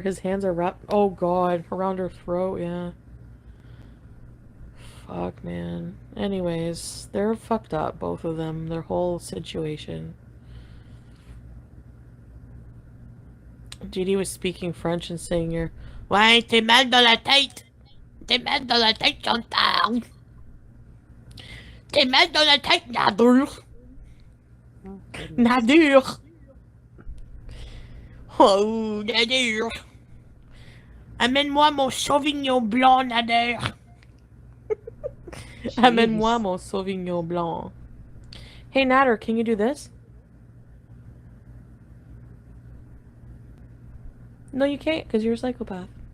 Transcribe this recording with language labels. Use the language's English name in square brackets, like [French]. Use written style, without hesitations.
[English] His hands are wrapped... Oh, God. Around her throat, yeah. Fuck, man. Anyways, they're fucked up, both of them. Their whole situation. Judy was speaking French and saying your... [French] Ouais, t'es mal dans la tête! T'es mal dans la tête, Chantal! T'es mal dans la tête, Nader! [English] Oh, goodness. Nader! Oh, Nader! [French] Amène-moi mon Sauvignon Blanc, Nader! Amène-moi mon Sauvignon Blanc. [English] Hey, Nader, can you do this? No, you can't, because you're a psychopath.